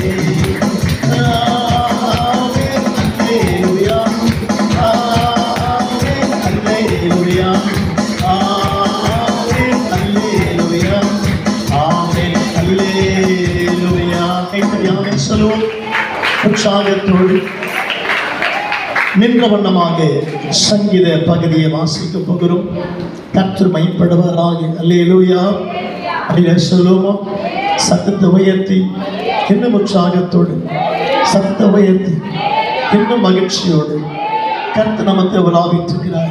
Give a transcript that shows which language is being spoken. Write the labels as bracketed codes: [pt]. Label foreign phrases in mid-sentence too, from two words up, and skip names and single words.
[ta] आमेन हालेलुया, आमेन हालेलुया, आमेन हालेलुया, आमेन हालेलुया. आमेन. சொல்லுவோம் உற்சாகத்தோடு நின்ற வண்ணமாக சங்கீத பகுதியை வாசிக்க போகிறோம். கர்த்தர் மைப்படுவாராக. அல்லேலூயா. அப்படியே சொல்லுவோம். சத்தத்தை உயர்த்தி இன்னும் உற்சாகத்தோடு, சத்தத்தை உயர்த்தி இன்னும் மகிழ்ச்சியோடு கர்த்தர் நமக்கு வராவிட்டிருக்கிறார்.